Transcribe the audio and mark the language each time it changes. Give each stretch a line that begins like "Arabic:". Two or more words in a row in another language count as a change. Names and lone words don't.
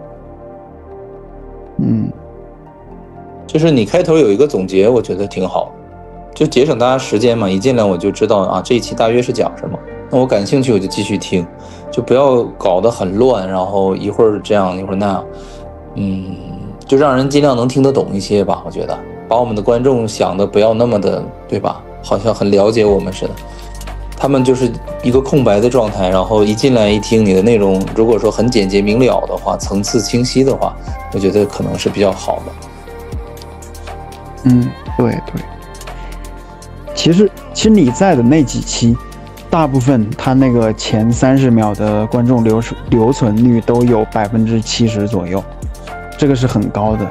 Chinese: 就是你開頭有一個總結，我覺得挺好，就節省大家時間嘛。一進來我就知道這一期大約是講什麼，那我感興趣我就繼續聽，就不要搞得很亂，然後一會兒這樣一會兒那樣，就讓人盡量能聽得懂一些吧。我覺得把我們的觀眾想的不要那麼的，對吧？好像很了解我們似的，他們就是一個空白的狀態，然後一進來一聽你的內容，如果說很簡潔明了的話，層次清晰的話，我覺得可能是比較好的。對。其實你在的那幾期，大部分他那個前30秒的觀眾留存率都有70%左右，這個是很高的。